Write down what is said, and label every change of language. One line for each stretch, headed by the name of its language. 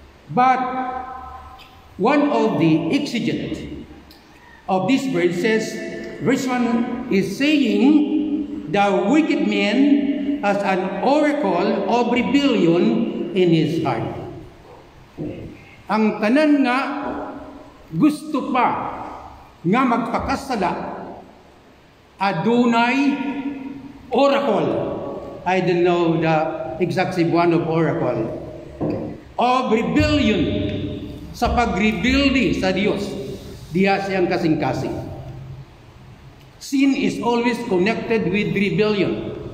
English: But one of the exegetes of this verse says, verse 1 is saying, "The wicked man has an oracle of rebellion in his heart."
Cebuano: Ang tanan nga gusto pa nga magpakasala, adunay oracle.
English: I don't know the exact one of oracle. Of rebellion,
Cebuano: sa pagrebelde sa Diyos. Diya siyang kasing-kasing.
English: Sin is always connected with rebellion.